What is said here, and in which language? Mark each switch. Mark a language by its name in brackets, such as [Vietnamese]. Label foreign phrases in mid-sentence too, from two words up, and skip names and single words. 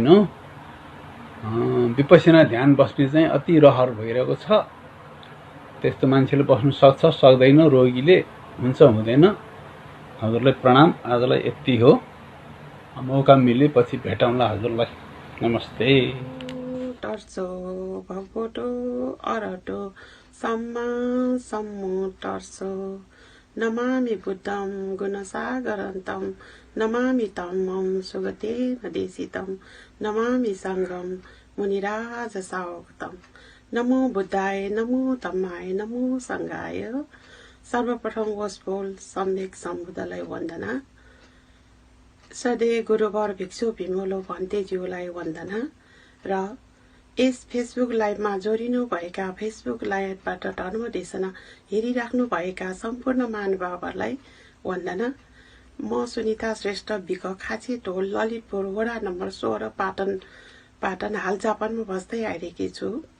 [Nepali] विपश्यना ध्यान बस्ने चाहिँ अति रहर भइरहेको छ। त्यस्तो मान्छेले बस्नु सक्छ सक्दैन, रोगीले हुन्छ हुँदैन। हजुरलाई प्रणाम। आजलाई यति हो। मौका मिले पछि भेटौँला हजुरलाई। नमस्ते। [Pali] तर्सो भगवतो अरहतो सम्मा सम्बुद्धस्स नमामि बुद्धं गुणसागरन्तं नमामि धम्मं सुगतेन देशितं नमामि सङ्घं मुनिराज सावगतं नमो बुद्धाय नमो धम्माय नमो सङ्घाय। [Nepali] सर्वप्रथम गोस्पोल सम्यक सम्बुद्धलाई वन्दना। सधैँ गुरुवर भिक्षु भिमोलो भन्तेज्यूलाई वन्दना र यस फेसबुक लाइभमा जोडिनु भएका फेसबुक लाइभबाट धर्म देशना हेरिराख्नु भएका सम्पूर्ण महानुभावहरूलाई वन्दना। म सुनिता श्रेष्ठ बिक खाँची ढोल ललितपुर वडा नम्बर 16 पाटन हाल जापानमा बस्दै आइरहेकी छु।